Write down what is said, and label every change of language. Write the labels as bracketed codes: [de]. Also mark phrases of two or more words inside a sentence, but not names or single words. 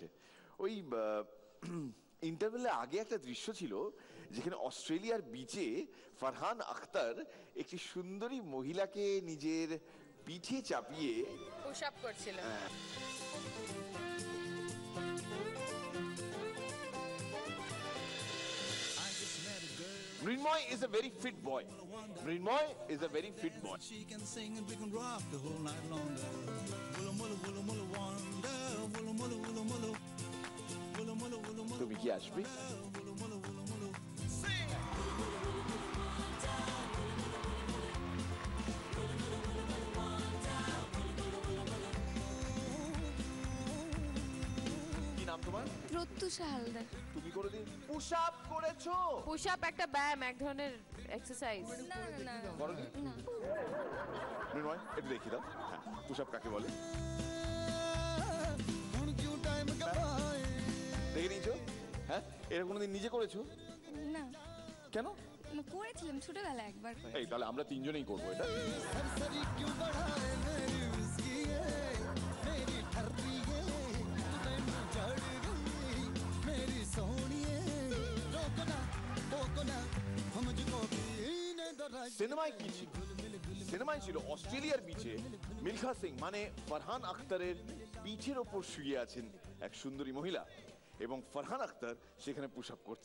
[bn] ওই ইন্টারভেলের আগে একটা দৃশ্য ছিল যেখানে অস্ট্রেলিয়ার বিচে ফারহান আখতার একটি সুন্দরী মহিলাকে নিজের পিঠে চাপিয়ে [en] push up [bn] করছিল। [en] Mrinmoy is a very fit boy. Mrinmoy is a very fit boy. She can sing and we can rock the whole night longer. Woola mulla woola mulla wonder. Woola mulla woola mulla. Woola mulla woola mulla. [bn] তুমি কি আসবে? Woola mulla woola mulla. [en] Sing. [bn] কি নাম তোমার? প্রত্যুষা হালদার। তুমি কোনোদিন [en] push up [bn] করেছো? [en] push up [bn] একটা ব্যায়াম, এক ধরনের এক্সারসাইজ। করোনি? মৃন্ময় একটু দেখিয়ে দাও। হ্যাঁ, [en] push up [bn] কাকে বলে? [pa] ਹੁਣ ਕਿਉਂ ਟਾਈਮ ਗਵਾਏ [bn] দেখে নিয়েছো? হ্যাঁ, এটা কোনোদিন নিজে করেছো? না কেন? না, করেছিলাম ছোটবেলায় একবার। এই তাহলে আমরা তিনজনেই করবো এটা। [hi] सरसरी क्यों बढ़ाए मेरी विस्की है मेरी ठर्री है [pa] ਤੂੰ ਮੈਨੂੰ ਚੜ੍ਹ ਗਈ ਮੇਰੀ ਸੋਹਣੀਏ [hi] रोको ना हम मुझको पीने दो राज [bn] সিনেমায় কি ছিল? সিনেমায় ছিল অস্ট্রেলিয়ার বিচে মিলখা সিং মানে ফারহান আখতারের পিঠের ওপর শুয়ে আছেন এক সুন্দরী মহিলা, এবং ফারহান আখতার সেখানে [en] push up [bn] করছে।